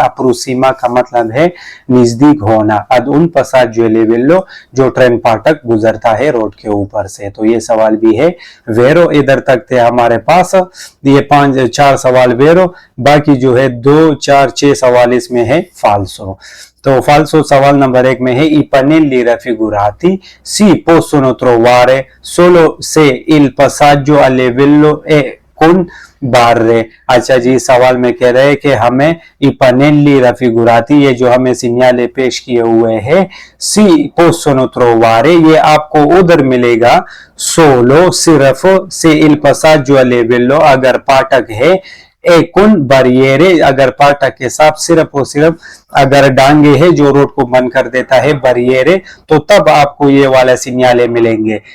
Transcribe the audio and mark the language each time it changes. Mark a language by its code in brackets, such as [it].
[hi] अप्रोसीमा का मतलब है नजदीक होना, अद उन passaggio a livello जो ट्रेन फाटक गुजरता है रोड के ऊपर से। तो ये सवाल भी है वेरो। इधर तक थे हमारे पास ये 4 सवाल वेरो, बाकी जो है 2, 4, 6 सवाल इसमें है फाल्सो। तो फाल्सो सवाल नंबर 1 में है [it] i pannelli raffigurati si possono trovare solo se il passaggio a livello è con barre। [hi] अच्छा जी, सवाल में कह रहे हैं कि हमें [it] i pannelli raffigurati [hi] ये जो हमें सिग्नल पेश किए हुए हैं [it] si possono trovare [hi] ये आपको उधर मिलेगा solo सिर्फ [it] se il passaggio a livello [hi] अगर पाठक है, एक बारियरे अगर पाठक के साथ सिर्फ और सिर्फ अगर डांगे है जो रोड को बंद कर देता है बारियरे, तो तब आपको ये वाला सिग्नल मिलेंगे।